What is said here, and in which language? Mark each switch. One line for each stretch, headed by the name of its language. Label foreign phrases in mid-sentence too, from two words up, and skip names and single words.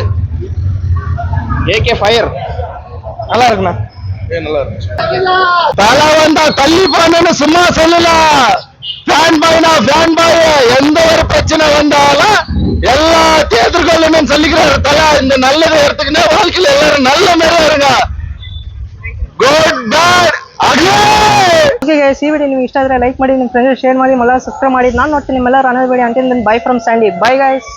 Tamil: ஏகே ஃபயர் நல்லா இருக்குண்ணா. நல்லா இருந்துச்சு. தலை வந்தா தள்ளி போனேன்னு சும்மா சொல்லலாம். ஃபேன் பாய்னா
English: fan boy.
Tamil: எந்த ஒரு பிரச்சனை வந்தாலும் எல்லாத்தையும் எதிர்கொள்ளணும்னு சொல்லிக்கிறாரு தலை. இந்த நல்லதை எடுத்துக்கினா வாழ்க்கையில எல்லாரும் நல்ல மாதிரி இருங்க.
Kannada: ಗುಡ್ ಬ್ಯಾಡ್ ಅಗ್ಲೇ.
English: okay guys,
Kannada: ಈ ವಿಡಿಯೋ ನಿಮಗೆ ಇಷ್ಟ ಆದರೆ ಲೈಕ್ ಮಾಡಿ, ನಿಮ್ಮ ಫ್ರೆಂಡ್ಸ್ ಶೇರ್ ಮಾಡಿ, ಮಲ್ಲ ಸಬ್ಸ್ಕ್ರೈಬ್ ಮಾಡಿ. ನಾನು ನೋಡ್ತೀನಿ ನಿಮ್ಮೆಲ್ಲರೂ ಅನ್ನೋದು ಬೇಡಿ.
English: until then bye from Sandy. bye guys.